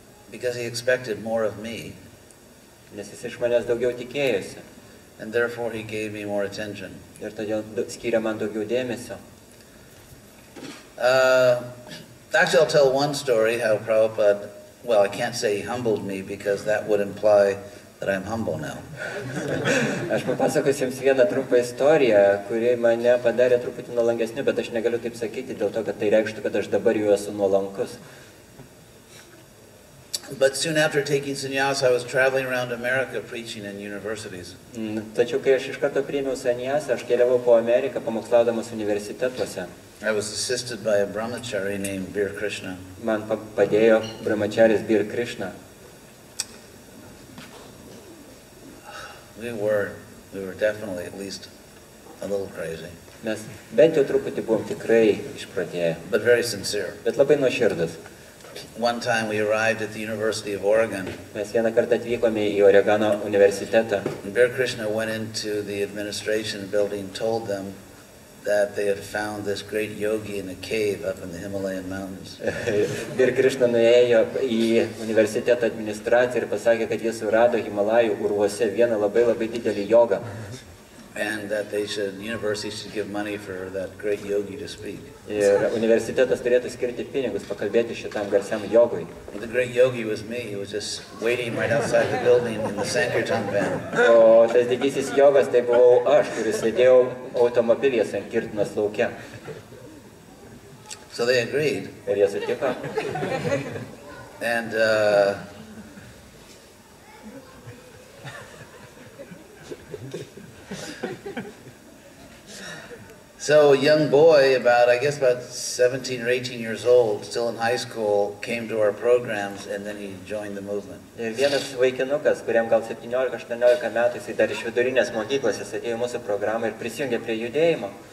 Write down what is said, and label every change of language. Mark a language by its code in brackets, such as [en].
[en] Because he expected more of me. [lt] Nes jis iš manęs daugiau tikėjosi. [en] And therefore he gave me more attention. [lt] Ir todėl skyrė man daugiau dėmesio. [en] Actually, I'll tell one story how Prabhupada, well, I can't say he humbled me because that would imply that I'm humble now. [lt] Aš papasakosiu jums vieną trumpą istoriją, kuri mane padarė truputį nuolankesniu, bet aš negaliu taip sakyti dėl to, kad tai reikštų, kad aš dabar jau esu nuolankus. [en] But soon after taking sannyas, I was traveling around America preaching in universities. [lt] Tačiau kai aš iš karto priėmiau sannyasą, aš keliavau po Ameriką pamokslaudamas universitetuose. [en] I was assisted by a brahmachari named Bir Krishna. [lt] Man padėjo brahmacharis Bir Krishna. [en] We were definitely at least a little crazy. [lt] Mes bent jau truputį buvom tikrai išprotėję. [en] But very sincere. [lt] Bet labai nuoširdus. [en] One time we arrived at the University of Oregon. [lt] Mes vieną kartą atvykome į Oregono universitetą. [en] And Bir Krishna went into the administration building, told them that they had found this great yogi in a cave up in the Himalayan mountains. [lt] Bir Krishna nuėjo į universiteto administraciją ir pasakė, kad jie surado Himalajų urvuose vieną labai didelį jogą. [en] And that university should give money for that great yogi to speak. [lt] Ir universitetas turėtų skirti pinigus pakalbėti šitam garsiam jogui. [en] The great yogi was me. He was just waiting right outside the building in the Sankirtan van. [lt] O tas didysis jogas tai buvau aš, kuris sėdėjau automobilyje Sankirtanos lauke. [en] So they agreed. [lt] Ir jie sutiko. [en] And so a young boy, about 17 or 18 years old, still in high school, came to our programs and then he joined the movement. [lt] Ir vienas vaikinukas, kuriam gal 17-18 metų, jisai dar iš vidurinės mokyklos, jis atėjo į mūsų programą ir prisijungė prie judėjimo.